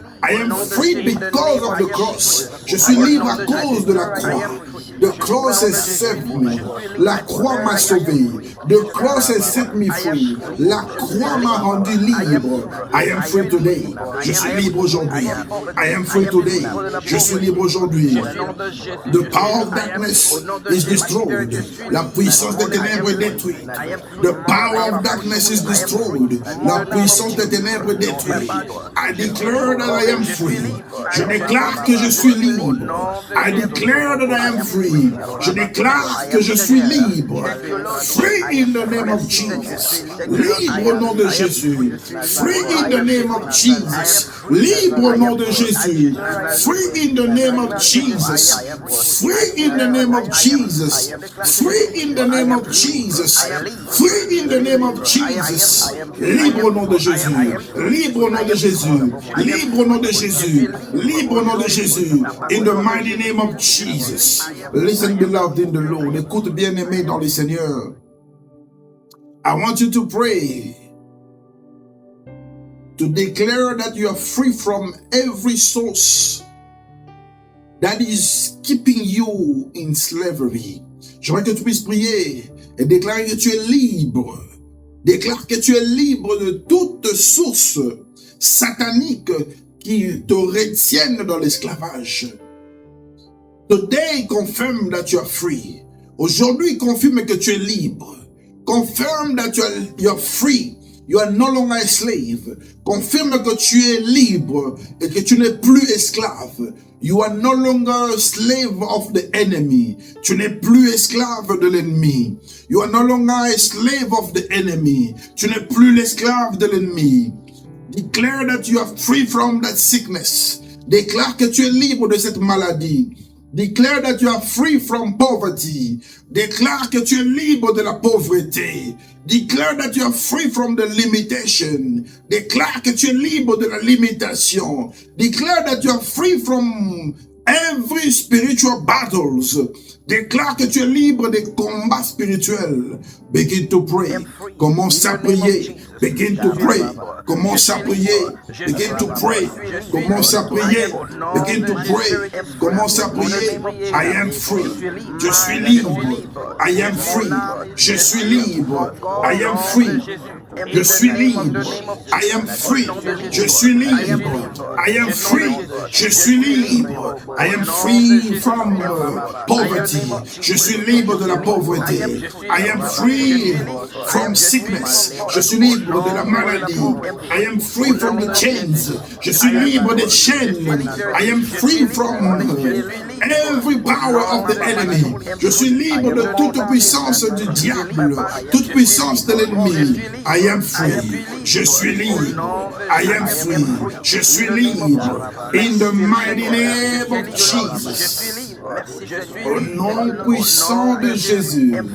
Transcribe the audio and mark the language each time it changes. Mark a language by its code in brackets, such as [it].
[en] I am free because of the cross. [fr] Je suis libre à cause de la croix. [en] The cross has saved me. [fr] La croix m'a sauvé. [en] The cross has set me free. [fr] La croix m'a rendu libre. [en] I am free today. [fr] Je suis libre aujourd'hui. [en] I am free today. [fr] Je suis libre aujourd'hui. [en] The power of darkness is destroyed. [fr] La puissance des ténèbres est détruite. [en] The power of darkness is destroyed. [fr] La puissance des ténèbres est détruite. [en] I declare that I am free. [fr] Je déclare que je suis libre. [en] I declare that I am free. [fr] Je déclare que je suis libre. [en] Free in the name of Jesus. [fr] Libre au nom de Jésus. [en] Free in the name of Jesus. [fr] Libre au nom de Jésus. [en] Free in the name of Jesus. Free in the name of Jesus. Free in the name of Jesus. Free in the name of Jesus. [fr] Libre au nom de Jésus. Libre au nom de Jésus. Libre au nom de Jésus. Libre au nom de Jésus. [en] In the mighty name of Jesus. Listen, beloved in the Lord. [fr] Écoute, bien-aimé dans le Seigneur. [en] I want you to pray to declare that you are free from every source that is keeping you in slavery. [fr] J'aimerais que tu puisses prier et déclarer que tu es libre. Déclare que tu es libre de toute source satanique qui te retiennent dans l'esclavage. [en] Today, confirm that you are free. [fr] Aujourd'hui, confirme que tu es libre. [en] Confirm that you are free. You are no longer a slave. [fr] Confirme que tu es libre et que tu n'es plus esclave. [en] You are no longer a slave of the enemy. [fr] Tu n'es plus esclave de l'ennemi. [en] You are no longer a slave of the enemy. [fr] Tu n'es plus l'esclave de l'ennemi. [en] Declare that you are free from that sickness. [fr] Déclare que tu es libre de cette maladie. [en] Declare that you are free from poverty. [fr] Déclare que tu es libre de la pauvreté. [en] Declare that you are free from the limitation. [fr] Déclare que tu es libre de la limitation. [en] Declare that you are free from every spiritual battles. [fr] Déclare que tu es libre des combats spirituels. [en] Begin to pray. [fr] Commence à prier. [en] Begin to pray. [fr] Commence à prier. [en] Begin to pray. Commence à prier. Begin to pray. [fr] Commence à prier. [en] I am free. [fr] Je suis libre. [en] I am free. [fr] Je suis libre. [en] I am free. Je suis libre. I am free. [fr] Je suis libre. [en] I am free. [fr] Je suis libre. [en] I am free from poverty. [fr] Je suis libre de la pauvreté. [en] I am free from sickness. [fr] Je suis libre de la maladie. [en] I am free from the chains. [fr] Je suis libre des chaînes. [en] I am free from every power of the enemy. [fr] Je suis libre de toute puissance du diable, toute puissance de l'ennemi. [en] I am free. [fr] Je suis libre. [en] I am free. [fr] Je suis libre. [en] In the mighty name of Jesus. [fr] Au nom puissant de Jésus.